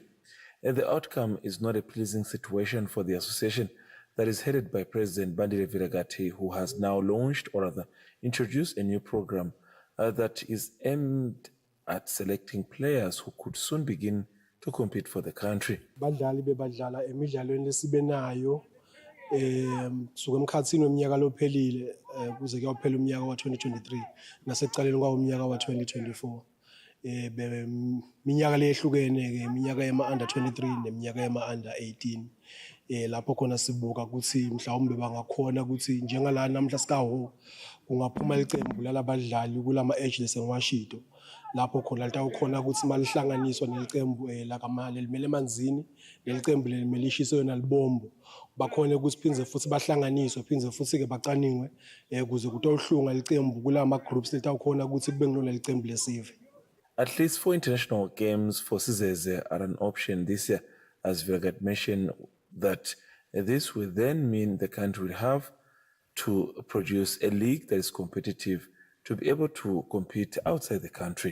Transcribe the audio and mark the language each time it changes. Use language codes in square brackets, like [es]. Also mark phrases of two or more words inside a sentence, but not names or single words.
[en] And the outcome is not a pleasing situation for the association that is headed by President Bandile Vilagati, who has now launched, or rather introduced, a new program that is aimed at selecting players who could soon begin to compete for the country. [ss] Suka emkhathini weminyaka lophelile kuze kuyophela umnyaka wa 2023 nasekuqaleni kwawo umnyaka wa 2024. minyaka lehlukene ke iminyaka yema under 23 neminyaka yema under 18 lapho khona sibuka ukuthi mhlawumbe bangakhona ukuthi njengala namhla sikaho kungaphuma licembu lalabadlali kulama ageless engiwashito lapho khona litawukhona ukuthi malihlanganiswa nelicembu lakamali limele emanzini lelicembu limele lishiswe yona libombo bakhona ukuthi phindze futhi bahlanganiswe phindze futhi ke bacaniwe ukuze kutohlunga licembu kulama groups litawukhona ukuthi kube ngilona licembu lesive. [en] At least 4 international games for Sizeze are an option this year, as Virgat mentioned that this will then mean the country will have to produce a league that is competitive to be able to compete outside the country.